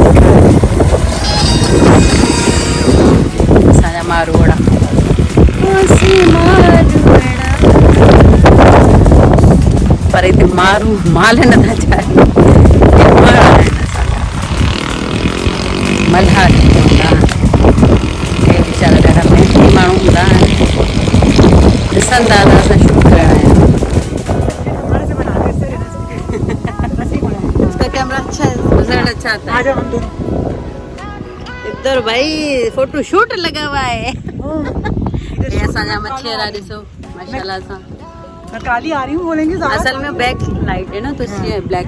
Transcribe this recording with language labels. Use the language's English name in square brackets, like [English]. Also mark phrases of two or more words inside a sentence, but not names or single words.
[Sindhi] असांजा मारवड़ा पर हिते मारू माल नथा चाहे, मल्हार हूंदा हे वीचारा ॾाढा महिनती माण्हू हूंदा आहिनि, ॾिसनि था त असां शूट करणु आहियूं। [Hindi] उसका कैमरा अच्छा है, रिजल्ट अच्छा आता है। इधर भाई फोटो शूट लगा हुआ है। [Sindhi] ये असांजा मच्छियारा ॾिसो माशाल्लाह सां। [Hindi] मैं काली आ रही हूँ बोलेंगे ज़्यादा। असल में [English] back light [Hindi] है ना, तो इसलिए ब्लैक।